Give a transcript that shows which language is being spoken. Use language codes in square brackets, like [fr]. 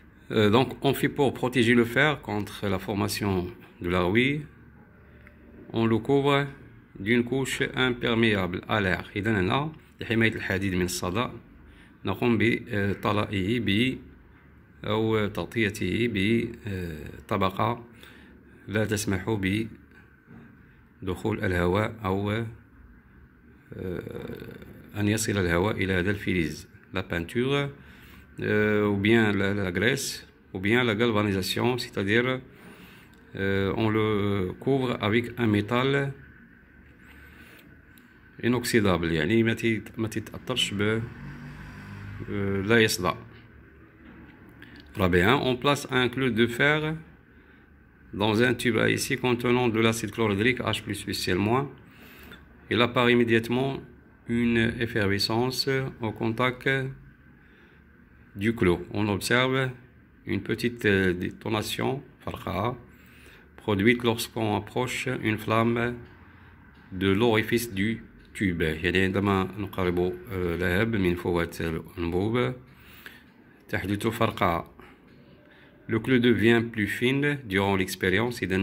[fr] Donc on fait pour protéger le fer contre la formation de la rouille, on le couvre d'une couche imperméable à l'air. [ar] إذن هنا لحماية الحديد من الصدى نقوم بطلائه أو تغطيته بطبقة لا تسمح بدخول الهواء أو أن يصل الهواء إلى هذا الفلز. [fr] La peinture ou bien la graisse ou bien la galvanisation, c'est-à-dire on le couvre avec un métal inoxydable، [ar] يعني ما تتأثرش لا يصدأ. [fr] Rabéen, on place un clou de fer dans un tube à ici contenant de l'acide chlorhydrique H+Cl-. Il apparaît immédiatement une effervescence au contact du clou. On observe une petite détonation farqa produite lorsqu'on approche une flamme de l'orifice du tube. [ar] يعني عندما نقرب لهب من فوهة الأنبوب تحدث فرقعة. [fr] Le clou devient plus fine durant l'expérience.